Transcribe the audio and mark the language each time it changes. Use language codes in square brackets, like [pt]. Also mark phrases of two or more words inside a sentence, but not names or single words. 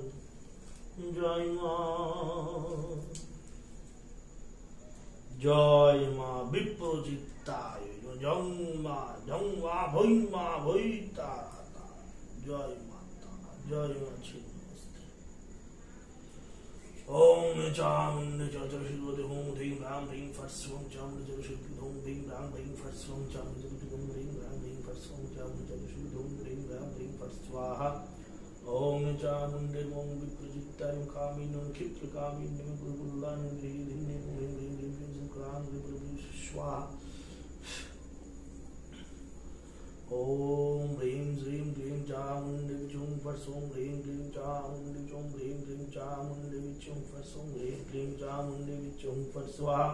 [bn] জয় মা, জয় মা বিপ্রজিতায়, জং মা ভৈ মা ভৈ তারা। জয় মা তারা, জয় মা ছিন্নমস্তে। [sa] ওম চামুণ্ডে চতুর্শিরোদে হোম ধিং রাম ধিং ফট স্বং চামুণ্ডে চতুর্শিরোদে হোম ধিং রাম ধিং ফট স্বং চামুণ্ডে চতুর্শিরোদে হোম ধিং রাম ধিং ফট স্বং চামুণ্ডে চতুর্শিরোদে হোম ধিং রাম ধিং ফট स्वाहा। ओम चामुण्डे ओम विप्रजिताय कामिनं क्षिप्रकामिनं गुरुकुलानं ह्रीं क्रां स्वाहा। ओम ह्रीं श्रीं क्लीं चामुण्डे विचुं फट सों ह्रीं क्लीं चामुण्डे चों ह्रीं क्लीं चामुण्डे विचुं फट सों ह्रीं क्लीं चामुण्डे विचुं फट स्वाहा।